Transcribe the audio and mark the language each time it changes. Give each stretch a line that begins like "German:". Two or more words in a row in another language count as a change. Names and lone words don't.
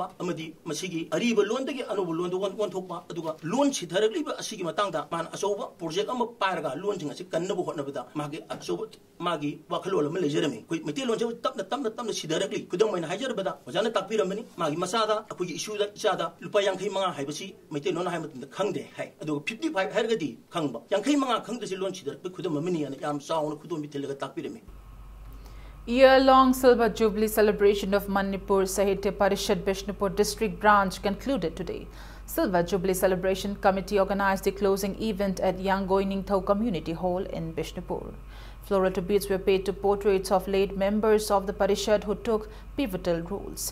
Manipuri: ꯑꯃꯗꯤ ꯃꯁꯤꯒꯤ ꯑꯔꯤꯕ ꯂꯣꯟꯗꯒꯤ ꯑꯅꯧꯕ ꯂꯣꯟꯗ ꯑꯣꯟꯊꯣꯛꯄ ꯑꯗꯨꯒ ꯂꯣꯟ ꯁꯤꯊꯔꯛꯂꯤꯕ ꯑꯁꯤꯒꯤ ꯃꯇꯥꯡꯗ ꯃꯥꯅ ꯑꯆꯧꯕ ꯄ꯭ꯔꯣꯖꯦꯛ ꯑꯃ ꯄꯥꯏꯔꯒ ꯂꯣꯟꯁꯤꯡ ꯑꯁꯤ ꯀꯟꯅꯕ ꯍꯣꯠꯅꯕꯗ ꯃꯥꯒꯤ ꯑꯆꯧꯕ ꯃꯥꯒꯤ ꯋꯥꯈꯜꯂꯣꯟ ꯑꯃ ꯂꯩꯖꯔꯝꯃꯤ ꯑꯩꯈꯣꯏ ꯃꯩꯇꯩꯂꯣꯟꯁꯦ ꯇꯞꯅ ꯁꯤꯊꯔꯛꯂꯤ ꯈꯨꯗꯝ ꯑꯣꯏꯅ ꯍꯥꯏꯖꯔꯕꯗ ꯑꯣꯖꯥꯅ ꯇꯥꯛꯄꯤꯔꯝꯕꯅꯤ ꯃꯥꯒꯤ ꯃꯆꯥꯗ ꯑꯩꯈꯣꯏꯒꯤ ꯏꯆꯥꯗ ꯂꯨꯄꯥ 55 ꯍꯥꯏꯕꯁꯤ ꯃꯩꯇꯩꯂꯣꯟ ꯍꯥꯏꯕ ꯃꯇꯝꯗ ꯈꯪꯗꯦ ꯍꯥꯏ ꯑꯗꯨꯒ 55 ꯍꯥꯏꯔꯒꯗꯤ ꯈꯪꯕ 55 ꯈꯪꯗ꯭ꯔꯁꯤ ꯂꯣꯟ ꯁꯤꯊꯔꯛꯄ ꯈꯨꯗꯝ ꯑꯃꯅꯤ ꯑꯅ ꯌꯥꯝ ꯆꯥꯎꯅ ꯈꯨꯗꯣꯝꯕꯤ ꯊꯤꯜꯂꯒ ꯇꯥꯛꯄꯤꯔꯝꯃꯤ.
English: Year-long Silver Jubilee celebration of Manipur Sahitya Parishad Bishnupur district branch concluded today. Silver Jubilee Celebration Committee organized the closing event at Yangoiningthau Community Hall in Bishnupur. Floral tributes were paid to portraits of late members of the Parishad who took pivotal roles.